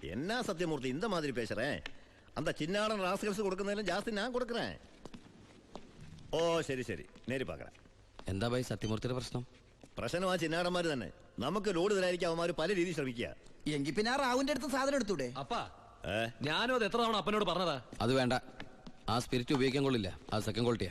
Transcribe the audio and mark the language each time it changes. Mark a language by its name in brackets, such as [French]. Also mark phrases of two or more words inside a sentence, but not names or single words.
[Tamil] என்ன சத்தியமூர்த்தி இந்த மாதிரி பேசுறேன்? அந்த சின்னாடன் ராஸ்கல்ஸ் கொடுക്കുന്നதிலும் ஜாஸ்தி நான் கொடுக்குறேன். [Malayalam] ഓ ശരി ശരി, നേരി പാക്കറ. എന്താ ഭായി സത്യമൂർത്തിയുടെ പ്രശ്നം? പ്രശ്നം ആ ചിന്നാടന്മാര് തന്നെ. നമുക്ക് ലോഡ് തരാതിരിക്കാൻ അവന്മാര് പല രീതിയിൽ ശ്രമിക്കുക. എങ്കിൽ പിന്നെ ആ റാവുന്റെ അടുത്ത് സാധനം എടുത്തൂടെ? അപ്പാ ഞാനും അത് എത്ര തവണ അപ്പനോട് പറഞ്ഞതാ. അത് വേണ്ട, ആ സ്പിരിറ്റ് ഉപയോഗിക്കാൻ കൊള്ളില്ല, അത് സെക്കൻഡ് ക്വാളിറ്റിയാ.